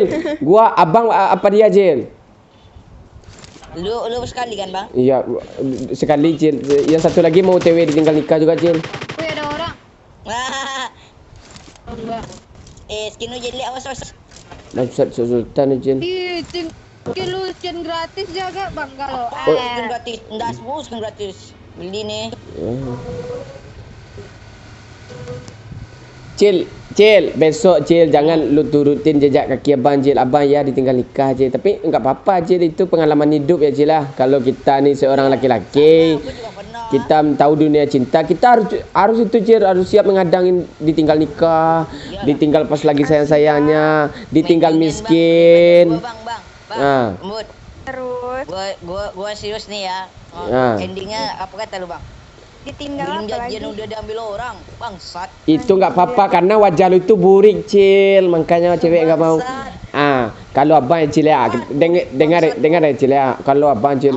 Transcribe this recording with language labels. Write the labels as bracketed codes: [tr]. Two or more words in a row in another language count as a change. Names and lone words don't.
[id] Gua abang apa dia, Cil? Lu sekali kan, Bang? Iya, sekali, Cil. Yang satu lagi mau TW ditinggal nikah juga, Cil. Wih ada orang. Enggak. Skin lu jelek awas. Bangsat Sultan ni, Cil. Ih, lu skin gratis jaga bangga lo. Skin gratis. Ndas bu, skin gratis. Beli nih. Cil, besok Cil jangan lu turutin jejak kaki abang, Cil. Abang ya ditinggal nikah, Cil. Tapi enggak apa-apa, Cil. Itu pengalaman hidup ya, Cil lah. Kalau kita ni seorang laki-laki, Aku juga pernah. kita tahu dunia cinta, kita harus itu, Cil. Harus siap menghadang ditinggal nikah, ditinggal pas lagi sayang-sayangnya, ditinggal miskin. Bang. Ah. Mut. Terus Gua serius nih ya. Ah. Endingnya apa kata lu, Bang? ditinggal Belum apa lagi? janjian udah diambil orang. Bangsat. Itu enggak apa-apa karena wajah lu itu burik, Cil. Makanya cewek enggak mau. Kalau abang ya, Cil ya. Dengar ya, Cil ya. Kalau abang, Cil.